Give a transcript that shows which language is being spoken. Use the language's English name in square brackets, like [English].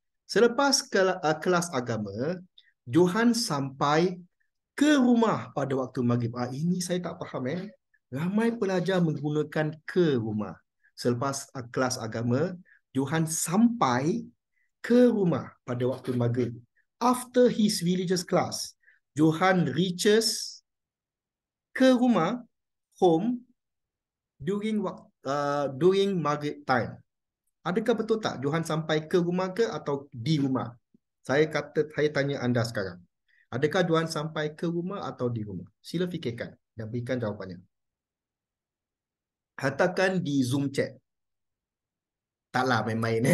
[Malay] Selepas kelas agama, Johan sampai ke rumah pada waktu maghrib. Ini saya tak faham. Ramai pelajar menggunakan ke rumah. Selepas kelas agama, Johan sampai ke rumah pada waktu maghrib. [English] After his religious class, Johan reaches [Malay] ke rumah, [English] home, during maghrib time. [Malay] Adakah betul tak Johan sampai ke rumah ke atau di rumah? Saya tanya anda sekarang. Adakah Johan sampai ke rumah atau di rumah? Sila fikirkan dan berikan jawapannya. Hantarkan di Zoom chat. Taklah main-main.